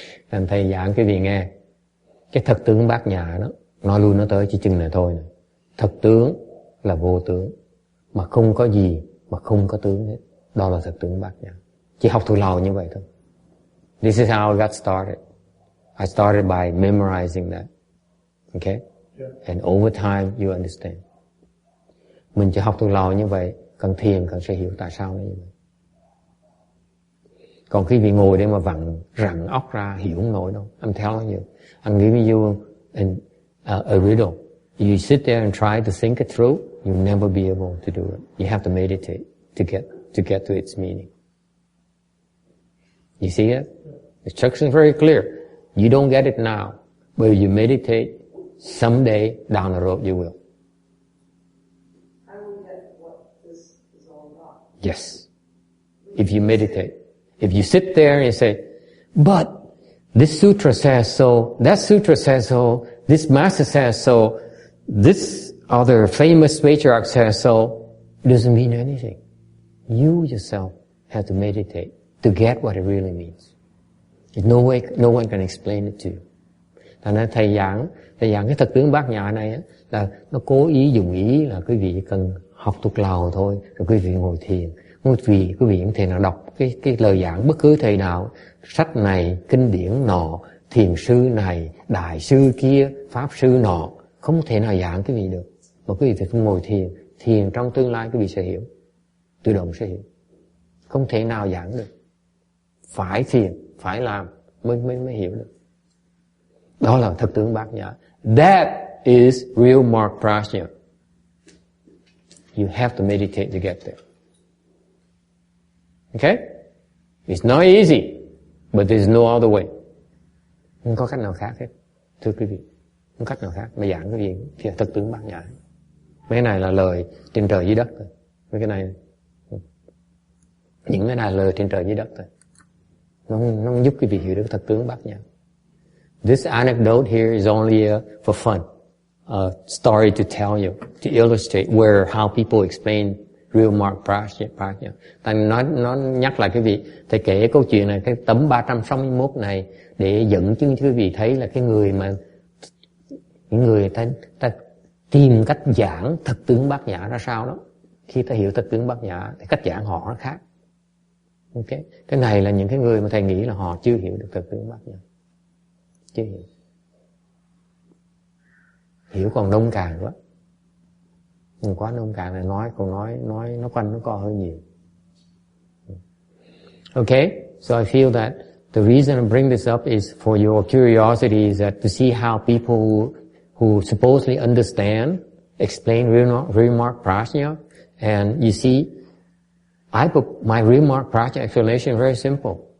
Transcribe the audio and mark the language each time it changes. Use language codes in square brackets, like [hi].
[vi] Thành thầy giảng quý vị nghe, cái thật tướng bát nhã đó, nói lui nói tới chỉ chừng này thôi nè. Thật tướng là vô tướng, mà không có gì mà không có tướng hết. Đó là thật tướng bát nhã. Chỉ học thuộc lòng như vậy thôi. [en] This is how I got started. I started by memorizing that. Okay? And over time you understand. Mình chỉ học thuộc lòng như vậy, cần thiền cần sẽ hiểu tại sao nó như vậy. Còn khi vị ngồi để mà rặn óc ra hiểu không nổi đâu. I'm telling you. I'm giving you a riddle. You sit there and try to think it through, you'll never be able to do it. You have to meditate to get to its meaning. You see it? The instruction is very clear. You don't get it now, but if you meditate, someday down the road you will. I will get what this is all about. Yes. If you meditate. If you sit there and say, but this sutra says so, that sutra says so, this master says so, this other famous patriarch says so, it doesn't mean anything. You yourself have to meditate to get what it really means. No one can explain it to you. [vi] Thành ra thầy giảng cái thật tướng bát nhã này á, là nó cố ý dùng ý là quý vị cần học thuộc lòng thôi, rồi quý vị ngồi thiền. Quý vị cũng thể nào đọc cái lời giảng bất cứ thầy nào, sách này, kinh điển nọ, thiền sư này, đại sư kia, pháp sư nọ, không thể nào giảng quý vị được. Mà quý vị phải ngồi thiền trong tương lai quý vị sẽ hiểu, tự động sẽ hiểu. Không thể nào giảng được. Phải thiền, phải làm mới hiểu được. Đó là thật tướng bát nhã. [en] That is real mark prajna. You have to meditate to get there. Okay? It's not easy, but there's no other way. [vi] Không có cách nào khác hết. Thưa quý vị, không cách nào khác. Mà giảng cái gì thì thật tướng bát nhã. Mấy cái này là lời trên trời dưới đất thôi. Mấy cái này, những cái này là lời trên trời dưới đất thôi. Nó giúp quý vị hiểu được thật tướng bát nhã. [en] This anecdote here is only for fun. A story to tell you, to illustrate how people explain real mark prajna. [vi] Nó nhắc lại quý vị, thầy kể câu chuyện này, cái tấm 361 này để dẫn chứng cho quý vị thấy là những người ta tìm cách giảng thật tướng bát nhã ra sao đó. Khi ta hiểu thật tướng bát nhã thì cách giảng họ nó khác. Okay. Cái này là những cái người mà thầy nghĩ là họ chưa hiểu được thật tướng bát nhã. Chưa hiểu. Hiểu còn nông cạn quá. Nhưng quá nông cạn này nói nó quanh nó co hơi nhiều. [en] Okay, so I feel that the reason I bring this up is for your curiosity, is that to see how people who supposedly understand explain real mark prajna, and you see, I put my real mark prajna explanation very simple.